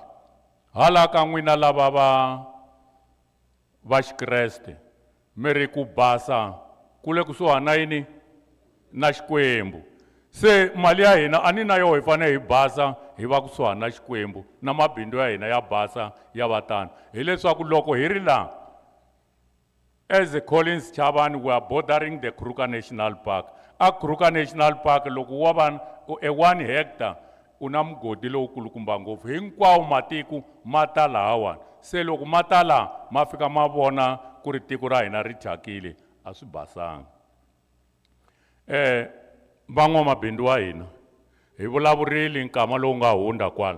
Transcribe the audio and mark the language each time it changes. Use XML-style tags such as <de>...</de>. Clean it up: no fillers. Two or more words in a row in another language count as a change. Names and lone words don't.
<ts>Hala ka n'wina lava va Xikreste, mi ri ku basa ku le kusuhana na yini na Xikwembu. Se mali ya hina a ni na yo hi fanele hi basa hi va kusuhana na Xikwembu, na mabindzu ya hina ya basa ya va tano. Hi leswaku loko hi ri laha</ts> <en>as a</en> <ts>Collins Chabane,</ts> <en>we are bordering the Kruger National Park.</en> <ts>A Kruger National Park loko wa va 1 hectare u na mugodi lowu kulukumba ngopfu, hinkwawo matiko ma ta lahawani. Se loko ma ta laha ma fika ma vona ku ri tiko ra hina ri thyakile, a swi basanga. Van'wamabindzu wa hina hi vulavurile nkama lowu nga hundza kwala.</ts>